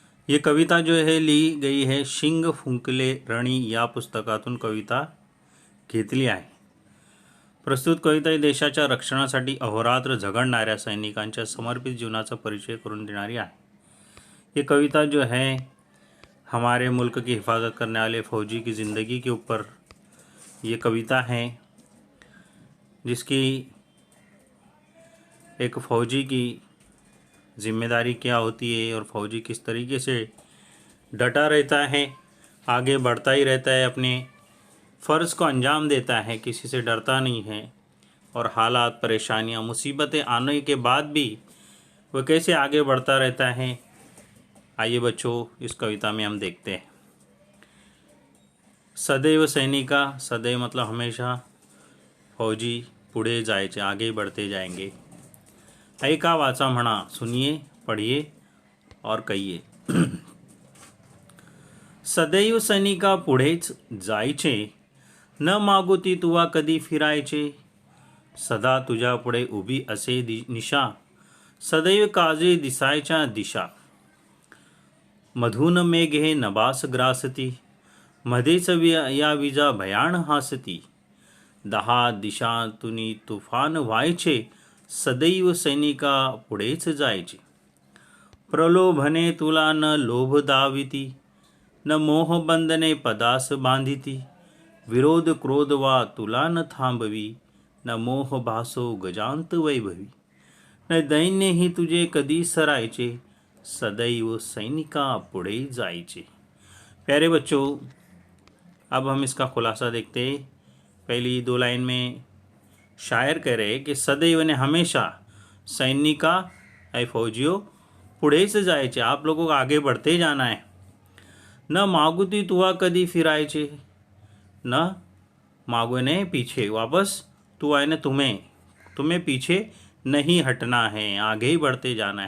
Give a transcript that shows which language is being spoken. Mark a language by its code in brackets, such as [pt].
[hi] ये कविता जो है ली गई है [mr] शिंग फुंकले रणी या पुस्तकातून कविता घेतली आहे। प्रस्तुत कविता ही देशाच्या रक्षणासाठी अहोरात्र झगडणाऱ्या सैनिकांच्या समर्पित जीवनाचा परिचय करून देणारी आहे। [hi] ये कविता जो है हमारे मुल्क की हिफाजत करने वाले फौजी की ज़िंदगी के ऊपर ये कविता है, जिसकी एक फ़ौजी की जिम्मेदारी क्या होती है और फौजी किस तरीके से डटा रहता है, आगे बढ़ता ही रहता है, अपने फ़र्ज़ को अंजाम देता है, किसी से डरता नहीं है, और हालात, परेशानियां, मुसीबतें आने के बाद भी वह कैसे आगे बढ़ता रहता है। आइए बच्चों, इस कविता में हम देखते हैं। [mr] सदैव सैनिका, [hi] सदैव मतलब हमेशा, फौजी [mr] पुढे जायचे, [hi] आगे बढ़ते जाएंगे। [mr] ऐका वाचा म्हणा, [hi] सुनिए, पढ़िए और कहिए। [mr] सदैव सैनिका पुढेच जायचे, न मागुती तुवा कधी फिरायचे। सदा तुझ्या पुढे उभी असे निशा, सदैव काळजी दिसायच्या दिशा। मधून मेघे नभास ग्रासती, मध्येच या विजा भयाण हासती। 10 दिशांतून तुफान व्हायचे, सदैव सैनिका पुढेच जायचे। प्रलोभने तुला न लोभ दाविती, न मोह बंधने पदास बांधिती। विरोध क्रोध वा तुला न थांबवी, न मोह भासो गजांत वैभवी। न दैन्य ही तुझे कधी सरायचे, सदैव सैनिका पुढे जायचे। [hi] प्यारे बच्चों, अब हम इसका खुलासा देखते हैं। पहली 2 लाइन में शायर कह रहे हैं कि सदैव ने हमेशा, सैनिका ऐ फौजियों, पुढे से जायचे, आप लोगों को आगे बढ़ते जाना है। [mr] न मागुती तुआ कधी फिरायचे, [hi] न मागोने पीछे, वापस तू आए ने तुम्हें पीछे नहीं हटना है, आगे ही बढ़ते जाना है।